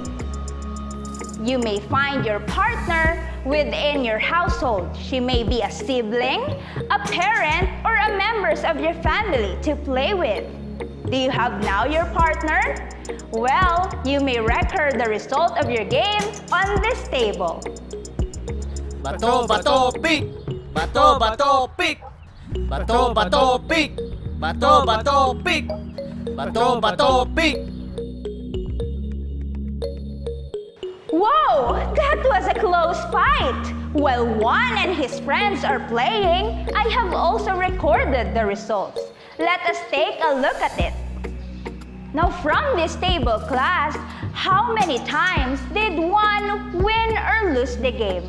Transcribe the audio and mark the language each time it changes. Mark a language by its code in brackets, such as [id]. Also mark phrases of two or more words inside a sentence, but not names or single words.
[en] You may find your partner within your household. She may be a sibling, a parent, or a members of your family to play with. Do you have now your partner? Well, you may record the result of your game on this table. [tl] Bato Bato Pick! Bato Bato Pick! Bato Bato Pick! Bato Bato Pick! Bato Bato Pick! [en] Whoa! That was a close fight! While Juan and his friends are playing, I have also recorded the results. Let us take a look at it. Now from this table class, how many times did Juan win or lose the game?